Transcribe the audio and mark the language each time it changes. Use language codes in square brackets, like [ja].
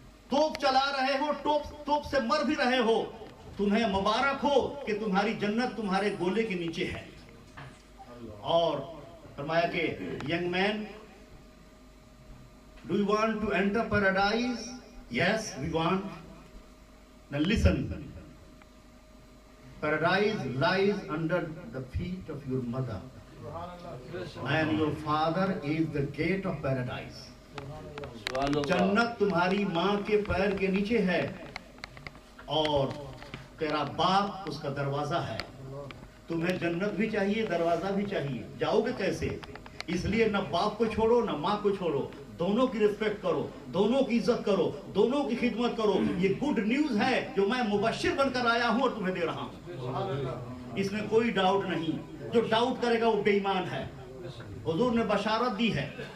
[ur] توپ چلا رہے ہو، توپ سے مر بھی رہے ہو، تمہیں مبارک ہو کہ تمہاری جنت تمہارے گولے کے نیچے ہے۔ اور فرمایا کہ [en] Young man, do you want to enter paradise? Yes, we want. Now listen, paradise lies under the feet of your mother, and your father is the gate of paradise. [ur] جنت تمہاری ماں کے پیر کے نیچے ہے اور تیرا باپ اس کا دروازہ ہے۔ تمہیں جنت بھی چاہیے، دروازہ بھی چاہیے، جاؤ گے کیسے؟ اس لیے نہ باپ کو چھوڑو نہ ماں کو چھوڑو، دونوں کی ریسپیکٹ کرو، دونوں کی عزت کرو، دونوں کی خدمت کرو۔ یہ گڈ نیوز ہے جو میں مبشر بن کر آیا ہوں اور تمہیں دے رہا ہوں، اس میں کوئی ڈاؤٹ نہیں۔ جو ڈاؤٹ کرے گا وہ بے ایمان ہے۔ حضور نے بشارت دی ہے،